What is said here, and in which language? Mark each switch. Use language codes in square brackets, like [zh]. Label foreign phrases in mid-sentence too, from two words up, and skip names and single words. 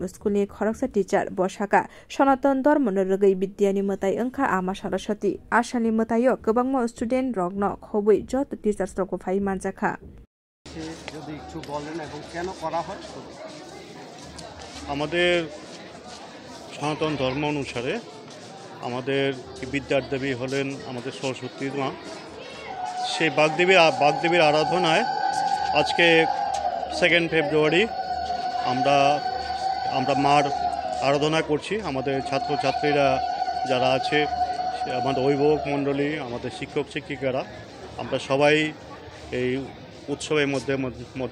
[trp] School ni Khoroksa teacher Boshaka Sanatan Dharmano Rogai Bidyani Matai Angka Ama Saraswati Ashani Matayo Kobangmo student Rogno Khobui Jot teachers Roko Phai Manjaka [bn] যদি একটু বলেন এবং কেন করা হয় আমাদের সনাতন ধর্ম অনুসারে আমাদের বিদ্যার দেবী হলেন আমাদের সরস্বতী মা সেই বাগদেবীর আরাধনায় আজকে 2 ফেব্রুয়ারি আমরা মার আরাধনা করছি আমাদের ছাত্রছাত্রীরা যারা আছে আমাদের অভিভাবক মণ্ডলী আমাদের শিক্ষক শিক্ষিকারা আমরা সবাই এই উৎসবের মধ্য